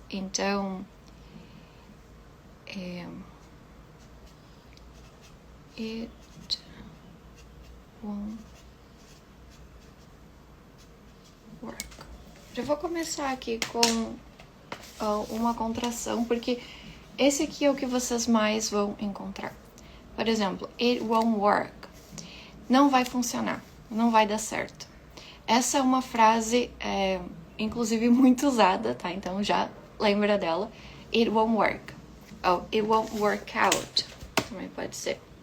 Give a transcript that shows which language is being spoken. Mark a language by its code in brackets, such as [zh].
[pt] Então, [en] it won't work. [pt] Já vou começar aqui com uma contração, porque esse aqui é o que vocês mais vão encontrar. Por exemplo, [en] it won't work. [pt] Não vai funcionar, não vai dar certo. Essa é uma frase, inclusive, muito usada, tá? Então já lembra dela. [en] It won't work. Oh, it won't work out. [pt] Também pode ser.